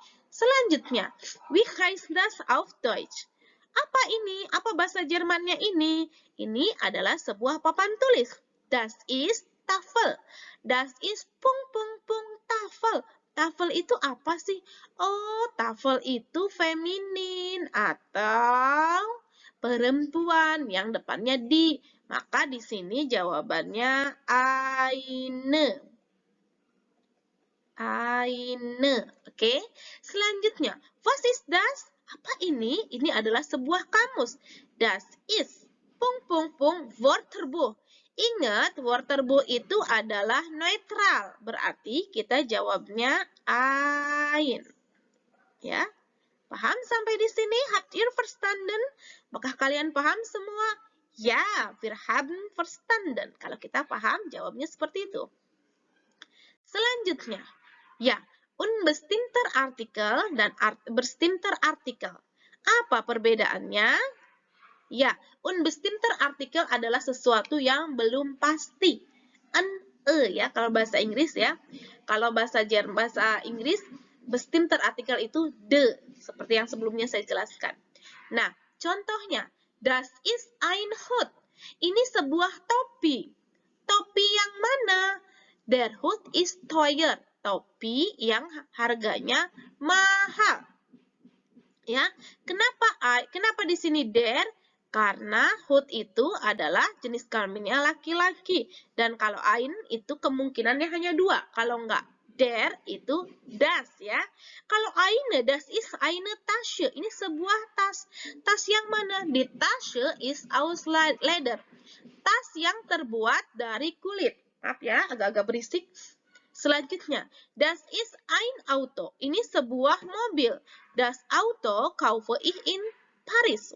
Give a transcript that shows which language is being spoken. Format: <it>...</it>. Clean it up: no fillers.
<id>Selanjutnya,</id> <de>wie heißt das auf Deutsch?</de> <id>Apa ini? Apa bahasa Jermannya ini? Ini adalah sebuah papan tulis.</id> <de>Das ist Tafel. Das ist ... Tafel.</de> <id>Tafel itu apa sih? Oh, Tafel itu feminin atau perempuan yang depannya di. Maka di sini jawabannya eine.</id> <de>Eine. Oke. Selanjutnya, was ist das?</de> <id>Apa ini? Ini adalah sebuah kamus.</id> <de>Das ist ... Wörterbuch.</de> <id>Ingat, Wörterbuch itu adalah netral. Berarti kita jawabnya ein. Ya. Paham sampai di sini?</id> <de>Habt ihr verstanden?</de> <id>Apakah kalian paham semua?</id> <de>Ya, wir haben verstanden.</de> <id>Kalau kita paham, jawabnya seperti itu. Selanjutnya, ya, unbestimmter Artikel dan bestimmter Artikel. Apa perbedaannya? Ya, unbestimmter Artikel adalah sesuatu yang belum pasti. ya kalau bahasa Inggris ya. Kalau bahasa Inggris bestimmt terartikel itu the, seperti yang sebelumnya saya jelaskan. Nah, contohnya,</id> <de>das ist ein Hut.</de> <id>Ini sebuah topi. Topi yang mana?</id> <de>Der Hut ist teuer.</de> <id>Topi yang harganya mahal. Ya, kenapa di sini der? Karena Hut itu adalah jenis kelaminnya laki-laki. Dan kalau ein itu kemungkinannya hanya dua. Kalau enggak der itu das ya. Kalau eine,</id> <de>das ist eine Tasche.</de> <id>Ini sebuah tas. Tas yang mana?</id> <de>Die Tasche ist aus Leder.</de> <id>Tas yang terbuat dari kulit. Maaf ya, agak-agak berisik. Selanjutnya,</id> <de>das ist ein Auto.</de> <id>Ini sebuah mobil.</id> <de>Das Auto kaufe ich in Paris.</de>